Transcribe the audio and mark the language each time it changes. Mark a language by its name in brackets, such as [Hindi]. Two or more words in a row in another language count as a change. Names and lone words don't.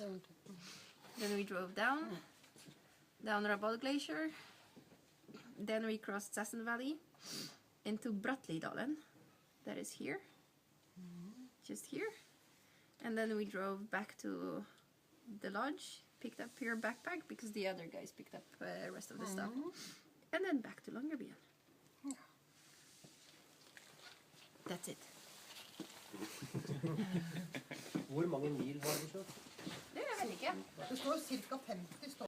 [English] Then we drove down Rabod Glacier, then we crossed Sassen Valley into Brattliedalen, that is here, just here, and then we drove back to the lodge, picked up your backpack because the other guys picked up the rest of the stuff, and then back to Longyearbyen. That's it. [Norwegian] Hvor mange mil har du kjørt? Det vet jeg ikke. Det står ca. 50 stå.